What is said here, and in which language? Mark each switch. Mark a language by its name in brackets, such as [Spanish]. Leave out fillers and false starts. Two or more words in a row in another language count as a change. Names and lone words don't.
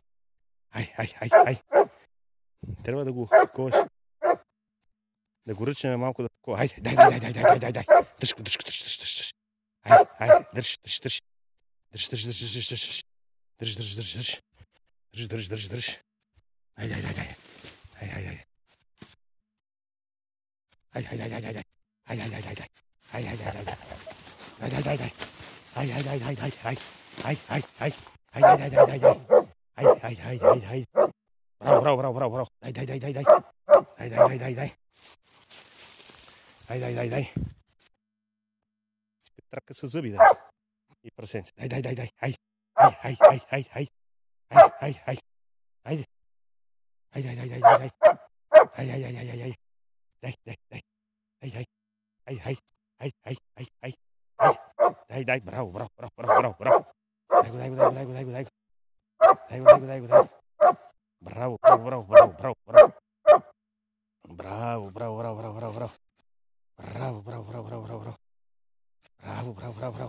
[Bulgarian] Ай, ай, ай, ай. Трябва да го таковаш. Да го ръчнем малко да такова. Айде, дай, дай, дай, дай, дай, дай, дай. Дръж го, дръж го, дръж, дръж, дръж. Ай, ай, дръж, дръж, дръж. Дръж, дръж, дръж, дръж, дръж. Дръж, дръж, дръж, дръж. Дръж, дръж, дръж, дръж. Ай, дай, дай, дай. Ай, ай, ай. Ай, ай, ай, ай, ай, ай. Ай, ай, ай, ай, ай. Ай, ай, ай, ай, ай. Дай, дай, дай, дай. Ай, ай, ай, ай, ай, ай. Ай, ай, ай. Ай, дай, дай, дай, дай, дай. Ай, ай, ай, ай, ай. Браво, браво, браво, браво, браво. Дай, дай, дай, дай, дай. Дай, дай, дай, дай, дай. Дай, дай, дай, дай. Ще трака с зъби, да. И прасенце. Дай, дай, дай, дай. Ай, ай, ай, ай, ай, ай. Ай, ай, ай. Айде. Ай, дай, дай, дай, дай, дай. Ай, ай, ай, ай, ай, ай. Дай, дай, дай. Ай, ай. Ай, ай. Ай, ай, ай, ай. Дай, дай, браво, браво, браво, браво, браво. Дай го, дай го, дай го, дай го, дай го. Дай го, дай го, дай го, дай го. Браво, браво, браво, браво, браво, браво. Браво, браво, браво, браво, браво, браво. Браво, браво, браво, браво, браво, браво. Браво, браво, браво, браво.